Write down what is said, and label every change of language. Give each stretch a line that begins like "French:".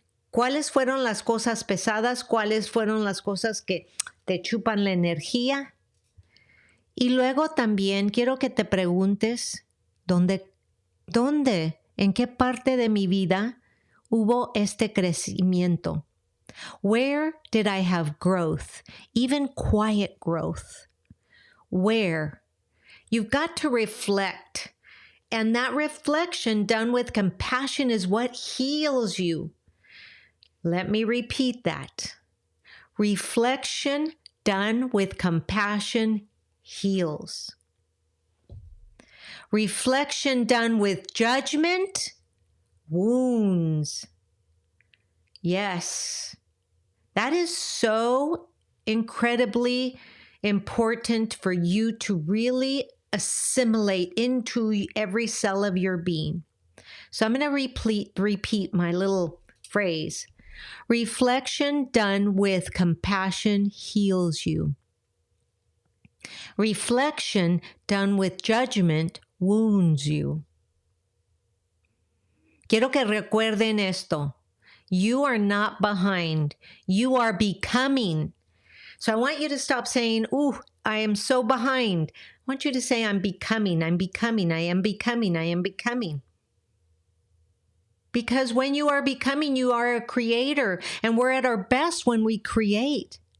Spanish: ¿Cuáles fueron las cosas pesadas? ¿Cuáles fueron las cosas que te chupan la energía? Y luego también quiero que te preguntes, ¿dónde, en qué parte de mi vida hubo este crecimiento?
English: Where did I have growth, even quiet growth? Where? You've got to reflect, and that reflection done with compassion is what heals you. Let me repeat that. Reflection done with compassion heals. Reflection done with judgment wounds. Yes, that is so incredibly important for you to really assimilate into every cell of your being. So I'm going to repeat my little phrase. Reflection done with compassion heals you. Reflection done with judgment wounds you.
Spanish: Quiero que recuerden esto.
English: You are not behind. You are becoming. So I want you to stop saying, ooh, I am so behind. I want you to say, I'm becoming, I am becoming, I am becoming. Because when you are becoming, you are a creator, and we're at our best when we create.